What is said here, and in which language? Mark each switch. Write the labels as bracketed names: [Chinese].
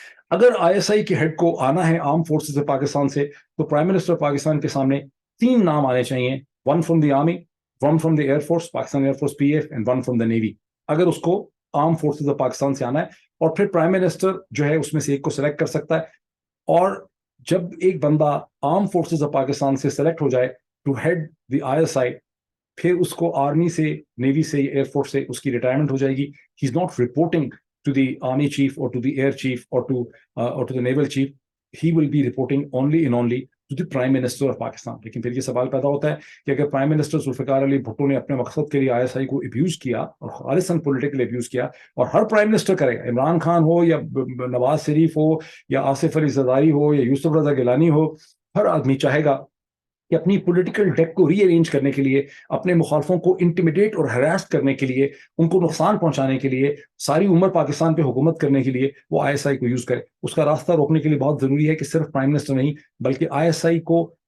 [Urdu] اگر ISI کے head کو آنا ہے آرم فورسز پاکستان سے، تو پرائم منسٹر پاکستان کے سامنے 3 نام آنے چاہیے، [English] 1 from the army, 1 from the air force, [Urdu] Pakistan air force PF، and 1 from the navy, اگر اس کو آرم فورسز پاکستان سے آنا ہے۔ اور پھر پرائم منسٹر جو ہے اس میں سے ایک کو سلیکٹ کر سکتا ہے، اور جب ایک بندہ آرم فورسز پاکستان سے سلیکٹ ہو جائے [English] to head the ISI، [Urdu] پھر اس کو آرمی سے، نیوی سے، ایئر فورس سے اس کی ریٹائرمنٹ ہو جائے گی۔ [English] He is not reporting to the army chief or to the air chief or to the naval chief. He will be reporting only and only to the prime minister of Pakistan. [Urdu] لیکن پھر یہ سوال پیدا ہوتا ہے کہ اگر پرائم منسٹر ذوالفقار علی بھٹو نے اپنے مقصد کے لیے ISI کو ابیوز کیا اور خالصاً پولیٹیکل ابیوز کیا، اور ہر پرائم منسٹر کرے گا، عمران خان ہو یا نواز شریف ہو یا آصف علی زرداری ہو یا یوسف رضا گیلانی ہو، ہر آدمی چاہے گا کہ اپنی پولیٹیکل ڈیک کو ری ارینج کرنے کے لیے، اپنے مخالفوں کو انٹیمیڈیٹ اور ہراس کرنے کے لیے، ان کو نقصان پہنچانے کے لیے، ساری عمر پاکستان پہ حکومت کرنے کے لیے وہ ISI کو یوز کرے۔ اس کا راستہ روکنے کے لیے بہت ضروری ہے کہ صرف پرائم منسٹر نہیں بلکہ ISI کو